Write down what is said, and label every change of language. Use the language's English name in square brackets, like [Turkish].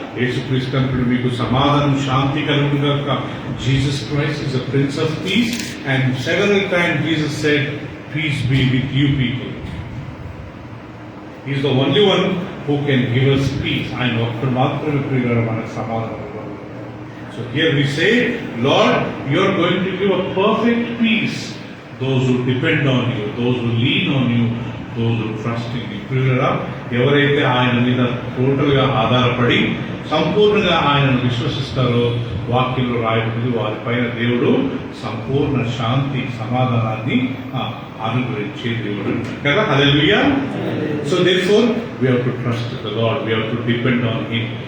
[Telugu] యేసుక్రీస్తు అంటుడు మీకు సమాధానం, శాంతి కలుగుగాక. [English] Jesus Christ is the prince of peace and several times Jesus said peace be with you people. He is the only one who can give us peace. [Telugu] ఆయన ఒక్కడు మాత్రమే ప్రియులారా మనకు సమాధానం. [English] So here we say, Lord you are going to give a perfect peace those who depend on you, those who lean on you, those who trust in you. [Telugu] ప్రియులారా ఎవరైతే ఆయన మీద టోటల్గా ఆధారపడి సంపూర్ణంగా ఆయనను విశ్వసిస్తారో వాక్యంలో రాయబడింది, వారిపైన దేవుడు సంపూర్ణ శాంతి, సమాధానాన్ని అనుగ్రహించే దేవుడు కదా. హల్లెలూయా. [English] So therefore we have to trust the Lord, we have to depend on him.